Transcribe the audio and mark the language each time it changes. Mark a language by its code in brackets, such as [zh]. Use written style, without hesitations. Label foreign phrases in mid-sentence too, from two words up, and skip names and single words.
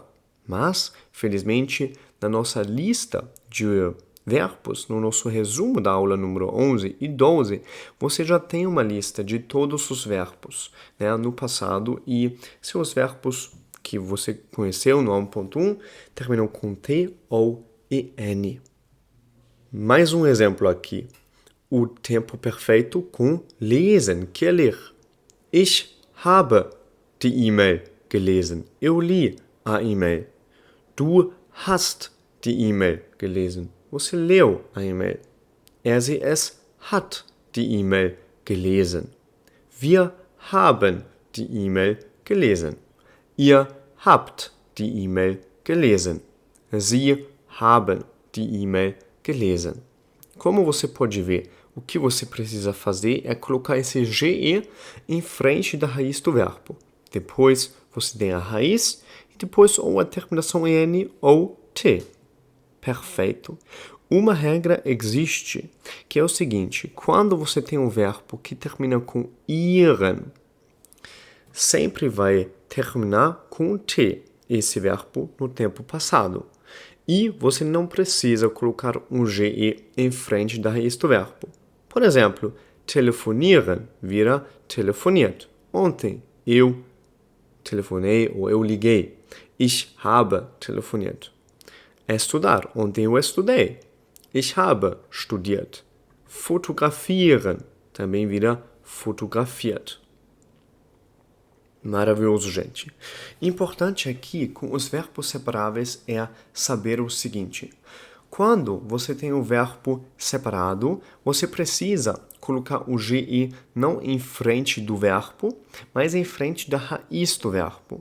[pt] Mas, felizmente, na nossa lista de verbos, no nosso resumo da aula número 11 e 12, você já tem uma lista de todos os verbos, né, no passado, e seus verbos que você conheceu no 1.1 terminam com T ou EN. Mais um exemplo aqui. O tempo perfeito com lesen, que é ler. [de] Ich habe die E-Mail gelesen. [pt] Eu li a e-mail. [de] Du hast die E-Mail gelesen. [pt] Você leu a e-mail. [de] Sie, es hat die E-Mail gelesen. Wir haben die E-Mail gelesen. Ihr habt die E-Mail gelesen. Sie haben die E-Mail gelesen. [pt] Como você pode ver, o que você precisa fazer é colocar esse GE em frente da raiz do verbo. Depois você tem a raiz e depois ou a terminação EN ou T. Perfeito. Uma regra existe, que é o seguinte: quando você tem um verbo que termina com iren, sempre vai terminar com T, esse verbo no tempo passado. E você não precisa colocar um GE em frente da raiz do verbo. Por exemplo, telefonieren vira telefoniert. Ontem eu telefonei ou eu liguei. [de] Ich habe telefoniert. [pt] Estudar. Ontem eu estudei. [de] Ich habe studiert. [pt] Fotografieren também vira fotografiert. Maravilhoso, gente. Importante aqui com os verbos separáveis é saber o seguinte: quando você tem o verbo separado, você precisa colocar o GE não em frente do verbo, mas em frente da raiz do verbo.